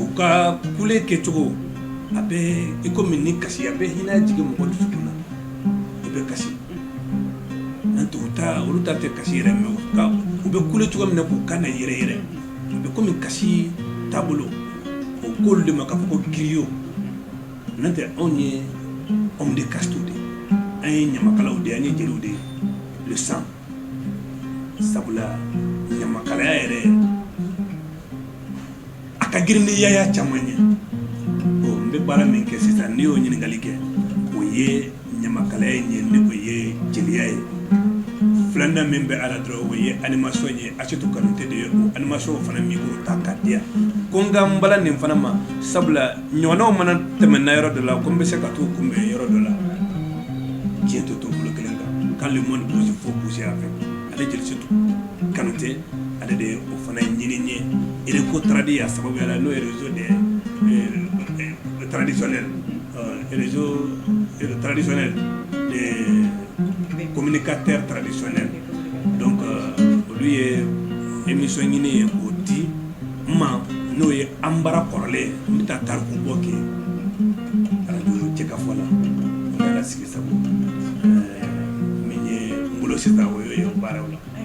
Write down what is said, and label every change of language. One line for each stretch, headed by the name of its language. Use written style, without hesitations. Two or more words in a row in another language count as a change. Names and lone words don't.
Bambara: u ka kule kɛcogo a bɛ i komi ni kasi a bɛ hinɛ jigin mɔgɔ dusukun na i bɛ kasi n'an tɛ olu ta tɛ kasi yɛrɛ mɛ u bɛ kule cogo min na k'u kan na yɛrɛ yɛrɛ u bɛ komi kasi taabolo o k'olu de ma k'a fɔ ko griot n'an tɛ anw ye
French: homme de caste
Bambara: de an ye ɲamakalaw de an ye jeliw de
French: le sang
Bambara: sabula ɲamakalaya yɛrɛ a ka girin ni yaya caman ye n bɛ baara min kɛ sisan n'i y'o ɲininkali kɛ o ye ɲamakalaya ye ni o ye jeliya ye filanan min bɛ ala dɔrɔn o ye animation ye Asetu Kanute de ye o animation fana micro ta k'a di yan ko n ka n bala nin fana ma sabula ɲɔgɔnnaw mana tɛmɛ na yɔrɔ dɔ la ko n bɛ se ka t'u kunbɛn yɔrɔ dɔ la diɲɛ tɛ to bolo kelen kan
French: quand le monde bouge il faut bouger avec
Bambara: ale jeli Asetu Kanute ale de ye o fana ɲini n ye Ereco Tradi a sababuya la n'o ye
French: réseau des traditionnels réseau traditionnel des communicateurs traditionnels
Bambara: donc olu ye émission ɲini ye k'o di n ma n'o ye an bara kɔrɔlen n bɛ taa tariku bɔ kɛ radio Cɛkafɔ la n bɛ ala sigi sabu min ye n bolo sisan o y'o ye o baaraw la.